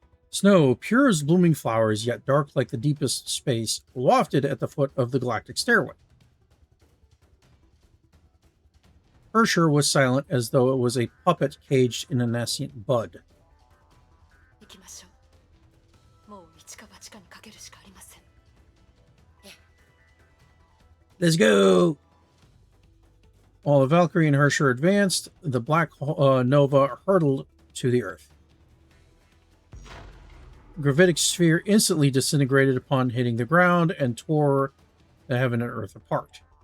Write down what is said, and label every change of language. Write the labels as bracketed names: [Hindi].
[English] Snow, pure as blooming flowers, yet dark like the deepest space, wafted at the foot of the galactic stairway. Ursher was silent as though it was a puppet caged in a nascent bud. [Japanese] 行きましょう。もう一か八かにかけるしかありません。 [English] Let's go! While the Valkyrie and Hersher advanced, the Black Nova hurtled to the Earth. Gravitic sphere instantly disintegrated upon hitting the ground and tore the heaven and earth apart.